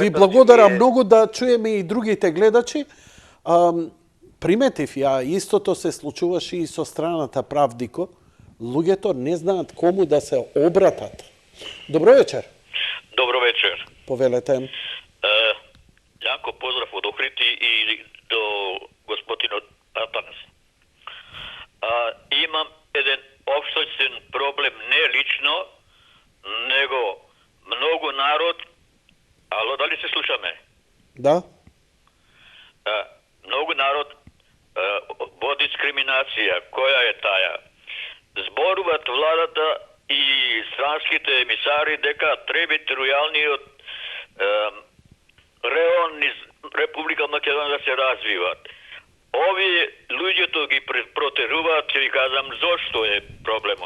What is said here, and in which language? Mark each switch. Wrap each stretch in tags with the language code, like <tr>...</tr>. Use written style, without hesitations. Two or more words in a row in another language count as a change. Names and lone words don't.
<mk>Ви благодарам многу, да чуеме и другите гледачи. Приметив ја, истото се случуваше и со страната Правдико. Луѓето не знаат кому да се обратат. Добро вечер. Добро вечер. Повелете. Јанко, поздрав од Охрити и до господинот Атанас.</mk> <sr>osjećan problem ne lično, nego mnogo narod. Alo, da li se sluša me? Da?</sr> <mk>Mnogo narod во дискриминација, која е таа? Зборуваат владата и странските емисари дека треба територијалниот реон низ Република Македонија да се развиват. Овие луѓето ги протеруваат, ќе ви кажам зошто е проблемот.</mk>